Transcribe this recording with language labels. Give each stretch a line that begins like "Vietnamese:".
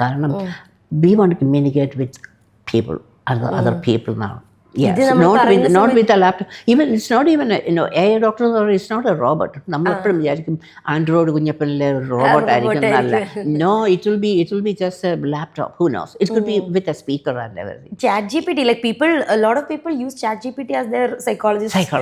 Malayalam: കാരണം
English: we want to communicate with people, other people
Malayalam: എന്നാണ്.
English: Yes, not with a laptop. Even it's not even AI doctor, or it's not a robot.
Malayalam: നമ്മൾ എപ്പോഴും വിചാരിക്കും Android കുഞ്ഞപ്പനിലെ ഒരു robot ആയിരിക്കും എന്നല്ല.
English: No, it will be just a laptop. Who knows? It could be with a speaker and everything. ChatGPT, like a lot of people use ChatGPT as their psychologist.